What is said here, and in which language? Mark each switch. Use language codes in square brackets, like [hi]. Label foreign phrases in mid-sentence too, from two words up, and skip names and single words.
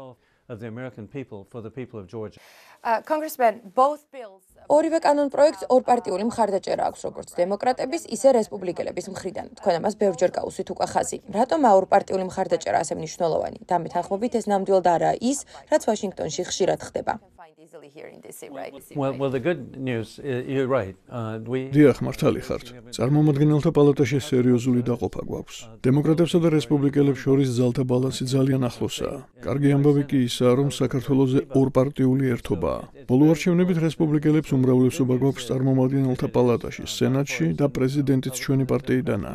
[ka] ორივე კანონ პროექტს ორპარტიული მხარდაჭერა აქვს, როგორც დემოკრატების, ისე რესპუბლიკელების მხრიდან. თქვენ ამას ბევრჯერ გაუსვით უკვე ხაზი. რატომ ორპარტიული მხარდაჭერა ასე მნიშვნელოვანი? დამეთანხმებით ეს ნამდვილად არაა ის, რაც ვაშინგტონში ხშირად ხდება. [en] Well, the good news, you're right. [ka] დიახ, მართალი ხართ. წარმომადგენელთა პალატაში სერიოზული დაყოფა გვაქვს. დემოკრატებსა და რესპუბლიკელებს შორის ძალთა ბალანსი ძალიან ახლოსაა. კარგი ამბავი კი ისაა, რომ საქართველოზე ორპარტიული ერთობაა. ბოლო არჩევნებით რესპუბლიკელებს უმრავლესობა გვაქვს წარმომადგენელთა პალატაში, სენატში და პრეზიდენტიც ჩვენი პარტიიდანაა.